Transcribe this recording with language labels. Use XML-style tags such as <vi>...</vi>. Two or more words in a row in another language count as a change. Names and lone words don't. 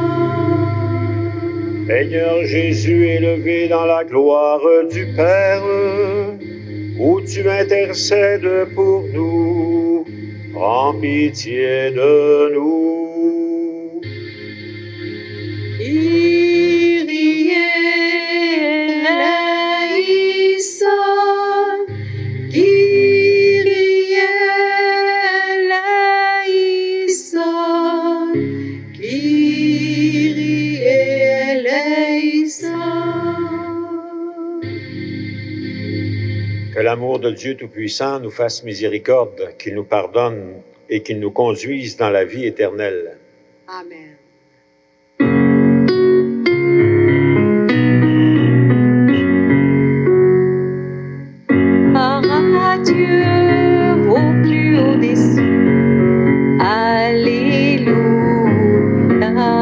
<fr>Seigneur Jésus, élevé dans la gloire du Père, où tu intercèdes pour nous, prends pitié de nous.</fr> <el>Kyrie eleison, Kyrie eleison, Kyrie eleison.</el> <fr>Que l'amour de Dieu Tout-Puissant nous fasse miséricorde, qu'il nous pardonne et qu'il nous conduise dans la vie éternelle. Amen. À Dieu au plus haut des cieux, Alléluia.</fr>